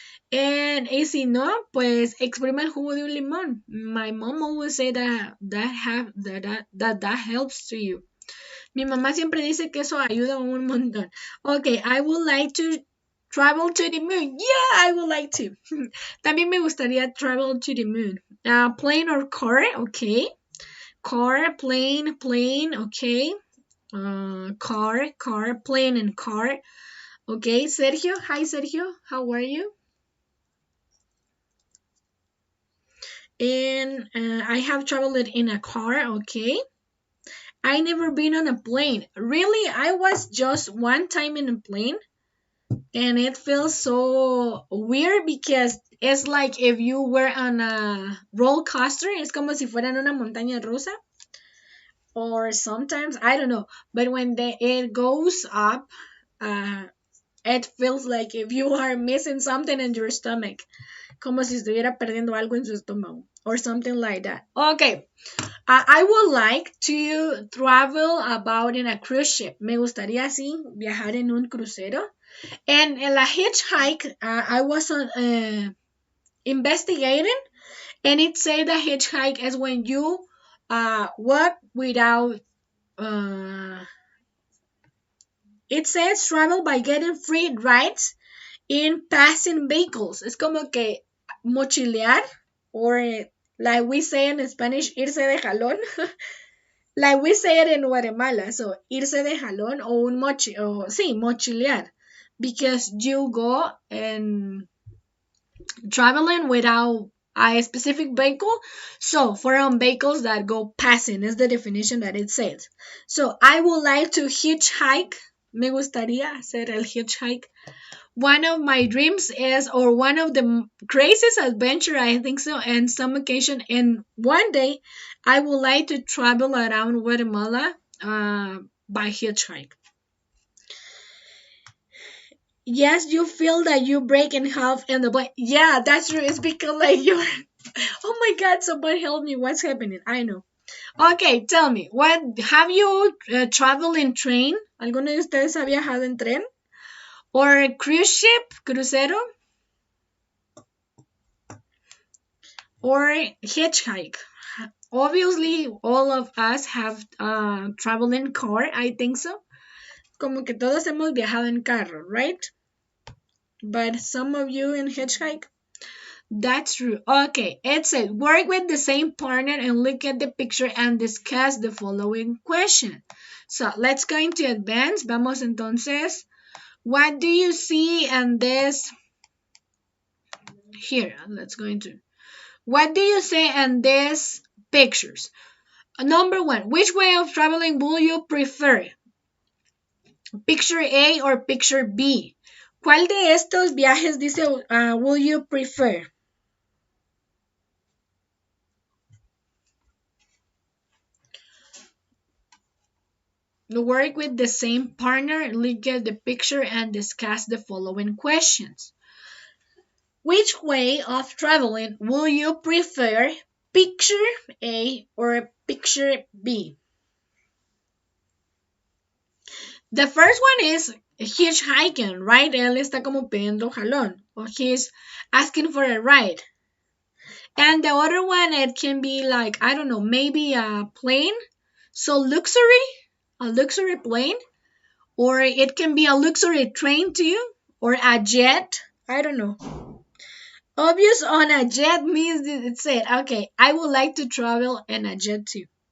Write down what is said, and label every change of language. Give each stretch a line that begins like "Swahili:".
Spanish: Y si no, pues exprima el jugo de un limón.
English: My mom always say that helps to you.
Spanish: Mi mamá siempre dice que eso ayuda un montón.
English: Okay, I would like to travel to the moon. Yeah, I would like to.
Spanish: También me gustaría
English: travel to the moon. Plane or car, okay. Car, plane, okay. Car, plane, and car. Okay, Sergio. Hi, Sergio. How are you? And I have traveled in a car, okay. I never been on a plane. Really, I was just one time in a plane, and it feels so weird because it's like if you were on a roller coaster.
Spanish: Es como si fuera en una montaña rusa.
English: Or sometimes, I don't know. But when it goes up, it feels like if you are missing something in your stomach.
Spanish: Como si estuviera perdiendo algo en su estómago.
English: Or something like that. Okay. I would like to travel about in a cruise ship.
Spanish: Me gustaría así viajar en un crucero.
English: And in la hitchhike, I was investigating, and it said that hitchhike is when you walk without. It says travel by getting free rides in passing vehicles.
Spanish: Es como que mochilear,
English: or like we say in Spanish,
Spanish: irse de jalón.
English: Like we say it in Guatemala.
Spanish: So, irse de jalón o mochilear.
English: Because you go and traveling without a specific vehicle. So, for vehicles that go passing is the definition that it says. So, I would like to hitchhike.
Spanish: Me gustaría hacer el hitchhike.
English: One of my dreams is, or one of the craziest adventure, I think so, and some occasion, and one day, I would like to travel around Guatemala by hitchhike. Yes, you feel that you break in half in the blank. Yeah, that's true. It's because like you're. Oh my God! Someone help me. What's happening? I know. Okay, tell me. What have you traveled in train?
Spanish: ¿Alguno de ustedes ha viajado en tren?
English: Or cruise ship, crucero? Or hitchhike? Obviously, all of us have traveled in car. I think so.
Spanish: Como que todos hemos viajado en carro, right?
English: But some of you in hitchhike? That's true. Okay, it says work with the same partner and look at the picture and discuss the following question. So let's go into advance.
Spanish: Vamos entonces.
English: What do you see in this? Here, let's go into. What do you see in these pictures? Number one, which way of traveling will you prefer? Picture A or picture B?
Spanish: ¿Cuál de estos viajes dice
English: will you prefer? Work with the same partner, look at the picture, and discuss the following questions. Which way of traveling will you prefer? Picture A or picture B? The first one is hitchhiking, right?
Spanish: Él está como pidiendo jalón,
English: or he's asking for a ride. And the other one, it can be like, I don't know, maybe a plane. So a luxury plane, or it can be a luxury train too, or a jet. I don't know. Obvious on a jet means it's it. Okay, I would like to travel in a jet too.